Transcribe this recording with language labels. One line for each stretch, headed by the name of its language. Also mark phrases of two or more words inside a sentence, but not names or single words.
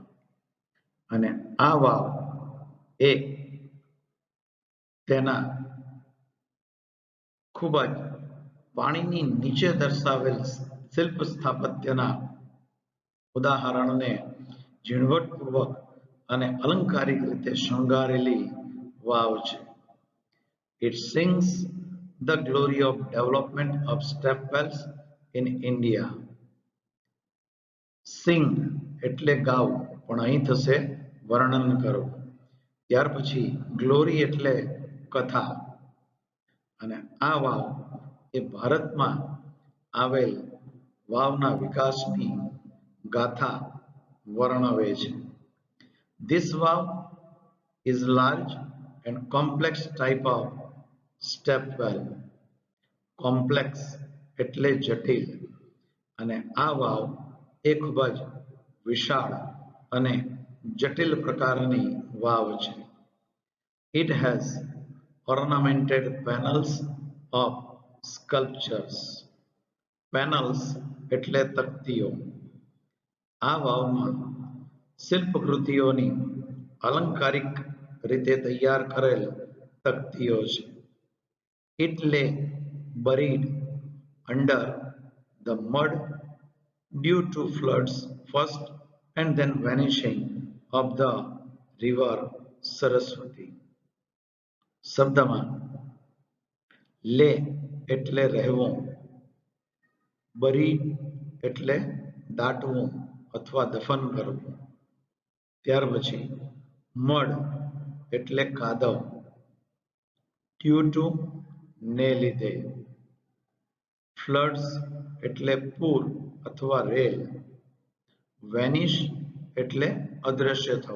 Gujarati: અને આ વાવ એ તેના ખૂબ જ પાણીની નીચે દર્શાવેલ શિલ્પ સ્થાપત્યના ઉદાહરણને ઝીણવટપૂર્વક અને અલંકારિક રીતે શણગારેલી વાવ છે.
English: It sings the glory of development of step wells in India.
Gujarati: સિંગ એટલે ગાવું, પણ અહીં થશે વર્ણન કરવું. ત્યાર પછી ગ્લોરી એટલે કથા, અને આ વાવ એ ભારતમાં આવેલ વાવના વિકાસની ગાથા વર્ણવે છે.
English: This wow is large and complex type of step well.
Gujarati: Complex એટલે જટિલ, અને આ વાવ એ ખૂબ જ વિશાળ અને જટિલ પ્રકારની વાવ છે.
English: It has ornamented panels of sculptures.
Gujarati: Panels એટલે તકતીઓ. આ વાવમાં શિલ્પકૃતિઓની અલંકારિક રીતે તૈયાર કરેલ તકતીઓ છે.
English: It lay buried under the mud due to floods first and then vanishing of the river Saraswati.
Gujarati: શબ્દમાં લે એટલે રહેવું, બરી એટલે દાટવું અથવા દફન કરવું, ત્યાર પછી મડ એટલે કાદવ,
English: due to
Gujarati: ને લીધે, ફ્લડ્સ એટલે પૂર અથવા રેલ, વેનિશ એટલે અદ્રશ્ય થવું.